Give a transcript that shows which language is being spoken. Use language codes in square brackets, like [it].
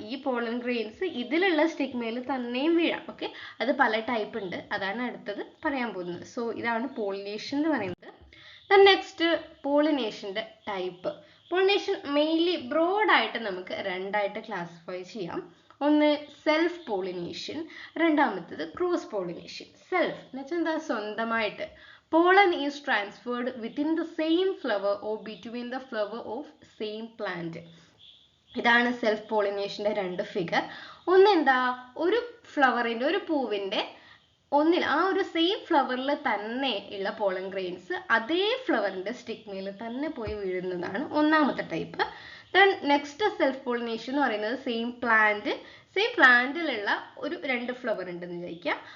[ml] ഈ pollen grains ഇതിലുള്ള സ്റ്റിഗ്മയിൽ തന്നെയും വീഴാം. ഓക്കെ, അത് പല ടൈപ്പ് ഉണ്ട്, അതാണ് അടുത്തത് പറയാൻ പോകുന്നത്. സോ ഇതാണ് പോളിനേഷൻ എന്ന് പറയുന്നത്. Next പോളിനേഷൻ്റെ type. പോളിനേഷൻ മെയിൻലി ബ്രോഡായിട്ട് നമുക്ക് രണ്ടായിട്ട് ക്ലാസിഫൈ ചെയ്യാം. ഒന്ന് സെൽഫ് പോളിനേഷൻ, രണ്ടാമത്തേത് ക്രോസ് പോളിനേഷൻ. സെൽഫ് എന്ന് വെച്ചാൽ എന്താ? സ്വന്തമായിട്ട്. [en] Pollen is transferred within the same flower or between the flower of same plant. [ml] ഇതാണ് സെൽഫ് പോളിനേഷന്റെ രണ്ട് ഫിഗർ. ഒന്ന് എന്താ? ഒരു ഫ്ലവറിന്റെ, ഒരു പൂവിന്റെ ഒന്നിൽ ആ ഒരു സെയിം ഫ്ലവറിൽ തന്നെ ഉള്ള പോളൻ ഗ്രെയിൻസ് അതേ ഫ്ലവറിന്റെ സ്റ്റിഗ്മയിൽ തന്നെ പോയി വീഴുന്നതാണ് ഒന്നാമത്തെ type. Then next self pollination എന്ന് പറയുന്നത് സെയിം പ്ലാന്റിലുള്ള ഒരു 2 ഫ്ലവർ ഉണ്ടെന്ന് വിചാരിക്കുക.